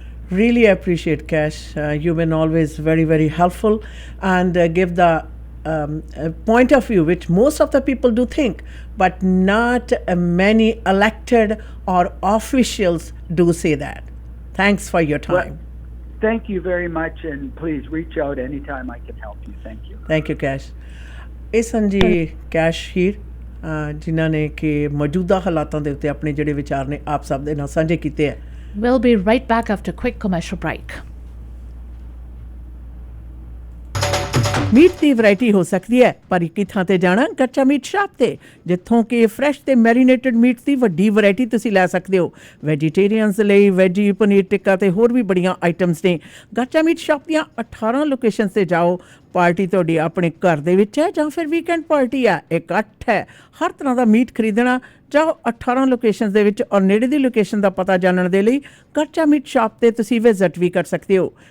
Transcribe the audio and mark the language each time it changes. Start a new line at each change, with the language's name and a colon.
English: Really appreciate, Kash. You've been always very, very helpful, and give the point of view which most of the people do think, but not many elected or officials do say that. Thanks for your time. Well, thank you very much, and please reach out anytime I can help you. Thank you. Thank you, Kash.
Punjabi: ਇਹ ਸਨ ਜੀ cash Heer, ਜਿਨ੍ਹਾਂ ਨੇ ਕਿ ਮੌਜੂਦਾ ਹਾਲਾਤਾਂ ਦੇ ਉੱਤੇ ਆਪਣੇ ਜਿਹੜੇ ਵਿਚਾਰ ਨੇ ਆਪ ਸਭ ਦੇ ਨਾਲ ਸਾਂਝੇ ਕੀਤੇ ਹੈ.
English: We'll be right back after a quick commercial break.
Punjabi: Meat ਦੀ variety ਹੋ ਸਕਦੀ ਹੈ, ਪਰ ਇੱਕ ਹੀ ਥਾਂ ਤੇ ਜਾਣਾ, ਕੱਚਾ ਮੀਟ ਸ਼ਾਪ ਤੇ, ਜਿੱਥੋਂ ਕਿ ਫਰੈਸ਼ ਤੇ ਮੈਰੀਨੇਟਡ ਮੀਟ ਦੀ ਵੱਡੀ ਵੈਰਾਈਟੀ ਤੁਸੀਂ ਲੈ ਸਕਦੇ ਹੋ. ਵੈਜੀਟੇਰੀਅਨਸ ਲਈ ਵੈਜੀ ਪਨੀਰ ਟਿੱਕਾ ਤੇ ਹੋਰ ਵੀ ਬੜੀਆਂ ਆਈਟਮਸ ਨੇ. ਕੱਚਾ ਮੀਟ ਸ਼ਾਪ ਦੀਆਂ 18 ਲੋਕੇਸ਼ਨ ਤੇ ਜਾਓ. ਪਾਰਟੀ ਤੁਹਾਡੀ ਆਪਣੇ ਘਰ ਦੇ ਵਿੱਚ ਹੈ ਜਾਂ ਫਿਰ ਵੀਕਐਂਡ ਪਾਰਟੀ ਹੈ, ਇਕੱਠ ਹੈ, ਹਰ ਤਰ੍ਹਾਂ ਦਾ ਮੀਟ ਖਰੀਦਣਾ, ਜਾਓ 18 ਲੋਕੇਸ਼ਨ ਦੇ ਵਿੱਚ, ਔਰ ਨੇੜੇ ਦੀ ਲੋਕੇਸ਼ਨ ਦਾ ਪਤਾ ਜਾਣਨ ਦੇ ਲਈ ਕੱਚਾ ਮੀਟ ਸ਼ਾਪ ਤੇ ਤੁਸੀਂ ਵਿਜ਼ਿਟ ਵੀ ਕਰ ਸਕਦੇ ਹੋ.